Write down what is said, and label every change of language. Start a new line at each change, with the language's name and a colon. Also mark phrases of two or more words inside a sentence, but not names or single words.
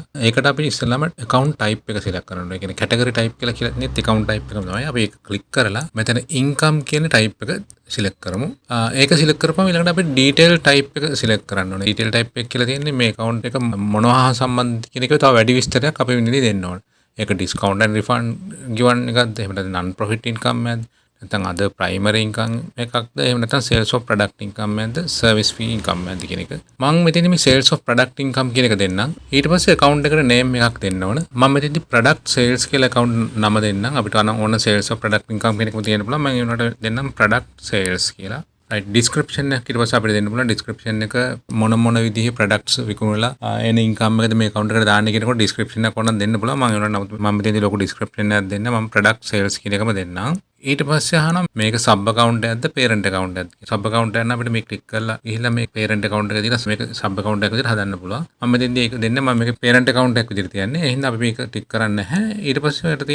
Sinhala: ඒකට අපි ඉස්සෙල්ලාම
English: account type
Sinhala: එක select කරන්න ඕනේ. ඒ කියන්නේ
English: category type
Sinhala: කියලා කියලාත්
English: account type
Sinhala: එකම තමයි. අපි ඒක click කරලා මෙතන income කියන type එක select කරමු. ඒක select කරපුවම ඊළඟට අපි
English: detail type
Sinhala: එක select කරන්න ඕනේ.
English: detail type
Sinhala: එක කියලා තියෙන්නේ මේ account එක මොනවා හා සම්බන්ධ කියන එක තව වැඩි විස්තරයක් අපි මෙතනදී දෙන්න ඕනේ. ඒක
English: discount and refund given
Sinhala: එකක්ද එහෙම නැත්නම්
English: non profit income
Sinhala: එකක්ද නැත්නම් අද
English: primary income
Sinhala: එකක්ද එහෙම නැත්නම්
English: sales of product income
Sinhala: එකක්ද
English: service fee income
Sinhala: එකක්ද කියන එක මම මෙතනදී මේ
English: sales of product income
Sinhala: කියන එක දෙන්නම් ඊට පස්සේ account එකට name එකක් දෙන්න ඕන මම මෙතනදී
English: product sales
Sinhala: කියලා account නම දෙන්නම් අපිට ඕන
English: sales of product income
Sinhala: කියන එකම තියෙන්න පුළුවන් මම ඒකට දෙන්නම්
English: product sales
Sinhala: කියලා
English: right description
Sinhala: එක ඊට පස්සේ අපිට දෙන්න පුළුවන් description එක මොන විදිහේ products විකුණලා එන income එකද මේ account එකට දාන්න කියනකොට description එක ඕනනම් දෙන්න පුළුවන් මම ඒකට මම මෙතනදී ලොකු description එකක් දෙන්න මම
English: product sales
Sinhala: කියන එකම දෙන්නම් ඊට පස්සේ අහනවා මේක
English: sub account
Sinhala: එකක්ද
English: parent account
Sinhala: එකක්ද
English: sub account
Sinhala: එක නම් අපිට මේ click කරලා ගිහිල්ලා මේ
English: parent account
Sinhala: එක දීලා මේක
English: sub account
Sinhala: එකක් විදිහට හදන්න පුළුවන් මම මෙතෙන්දී ඒක දෙන්න මම මේක
English: parent account
Sinhala: එකක් විදිහට තියන්නේ එහෙනම් අපි මේක ටික් කරන්නේ නැහැ ඊට පස්සේ ඔයාලට